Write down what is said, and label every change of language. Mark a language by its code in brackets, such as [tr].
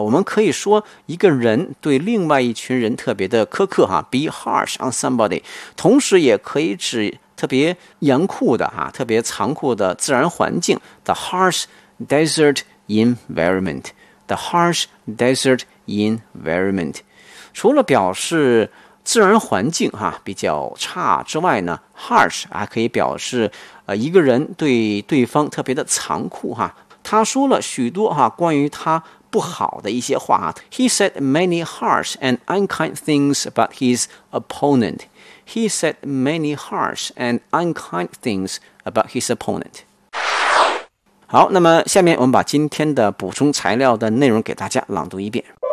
[zh] 我们可以说一个人对另外一群人特别的苛刻哈 ， [en] be harsh on somebody， [zh] 同时也可以指特别严酷的哈，特别残酷的自然环境 ， [en] the harsh desert environment， [zh] the harsh desert environment。除了表示自然环境哈比较差之外呢 ，harsh 还可以表示一个人对对方特别的残酷哈。他说了许多哈关于他不好的一些话哈。 [en] He said many harsh and unkind things about his opponent. He said many harsh and unkind things about his opponent. [zh] 好，那么下面我们把今天的补充材料的内容给大家朗读一遍。